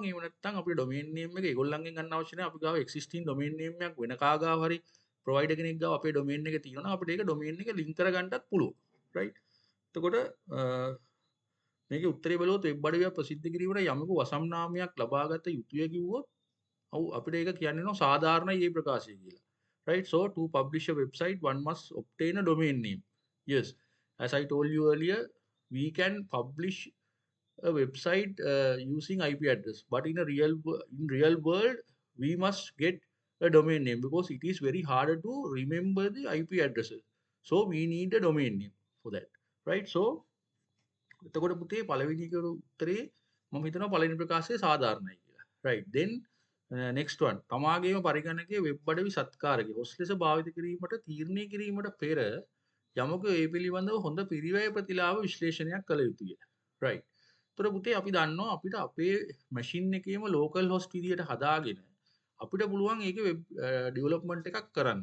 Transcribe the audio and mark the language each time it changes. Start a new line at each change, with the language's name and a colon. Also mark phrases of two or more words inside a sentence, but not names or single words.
Sinhala: එහෙම නැත්නම් අපිට
English: domain name
Sinhala: එක ඒගොල්ලන්ගෙන් ගන්න අවශ්‍ය නැහැ. අපි ගාව
English: existing domain name
Sinhala: එකක් වෙන කා ගාව හරි ප්‍රොවයිඩර් කෙනෙක් ගාව අපේ ඩොමේන් එක තියෙනවා නම් අපිට ඒක ඩොමේන් එක ලින්ක් කරගන්නත් පුළුවන්.
English: රයිට්.
Sinhala: එතකොට මේකේ උත්තරේ බලුවොත් වෙබ් අඩවියක් ප්‍රසිද්ධ කිරීමට යමෙකු වසම් නාමයක් ලබාගත යුතුය කිව්වොත් ඔව් අපිට ඒක කියන්න සාධාරණයි මේ ප්‍රකාශය කියලා.
English: Right? So to publish a website, one must obtain a domain name. Yes, as I told you earlier, we can publish a website using IP address, but in real world, we must get a domain name because it is very hard to remember the IP addresses. So we need a domain name for that, right?
Sinhala: So එතකොට පුතේ පළවෙනි එක උත්තරේ මම හිතනවා පළවෙනි ප්‍රකාශය සාධාරණයි කියලා.
English: right then next one
Sinhala: තමාගේම පරිගණකයේ වෙබ් අඩවි සත්කාරකේ හොස් ලෙස භාවිත කිරීමට තීරණය කිරීමට පෙර යමක ඒ පිළිබඳව හොඳ පිරිවැය ප්‍රතිලාභ විශ්ලේෂණයක් කළ යුතුය. right. එතකොට පුතේ අපි දන්නවා අපිට අපේ මැෂින් එකේම
English: local host
Sinhala: විදියට හදාගෙන අපිට පුළුවන් ඒකේ
English: web development
Sinhala: එකක් කරන්න.